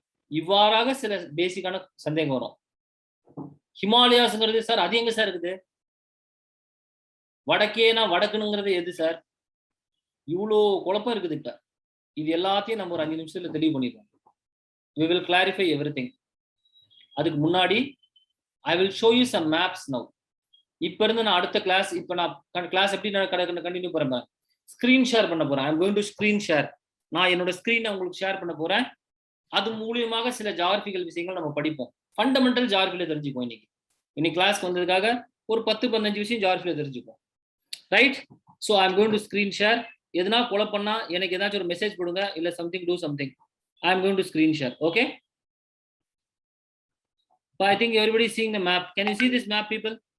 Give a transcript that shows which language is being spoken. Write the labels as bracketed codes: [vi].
[ta] இவ்வாறாக சில பேசிக்கான சந்தேகம் வரும். ஹிமாலயாஸ்ங்கிறது சார் அது எங்க சார் இருக்குது? வடக்கேனா வடக்குனுங்கிறது எது சார்? இவ்வளோ குழப்பம் இருக்குது. இப்ப இது எல்லாத்தையும் நம்ம ஒரு 5 நிமிஷத்துல தெளிவு பண்ணிடுவோம். [en] we will clarify everything. [ta] அதுக்கு முன்னாடி [en] I will show you some maps now. [ta] இப்ப இருந்து நான் அடுத்த கிளாஸ் இப்ப நான் கிளாஸ் எப்படி நான் கண்டினியூ பண்றேன். ஸ்கிரீன் ஷேர் பண்ண போறேன். [en] I am going to screen share. [ta] நான் என்னோட ஸ்கிரீனை உங்களுக்கு ஷேர் பண்ண போறேன். அது மூலியமாக சில ஜியோகிராபிக்கல் விஷயங்கள் நம்ம படிப்போம். ஃபண்டமெண்டல் ஜியோகிராஃபில தெரிஞ்சுப்போம். இன்னைக்கு கிளாஸ்க்கு வந்ததுக்காக ஒரு 10-15 விஷயம் ஜியோகிராஃபில தெரிஞ்சுப்போம். Right? [en] So I am going to screen share. [ta] எதுனா கொலை பண்ணா எனக்கு ஏதாச்சும் ஒரு மெசேஜ் கொடுங்க, இல்ல [en] Something to something. I am going to screen share. Okay? I think everybody is seeing the map. Can you see this map, people?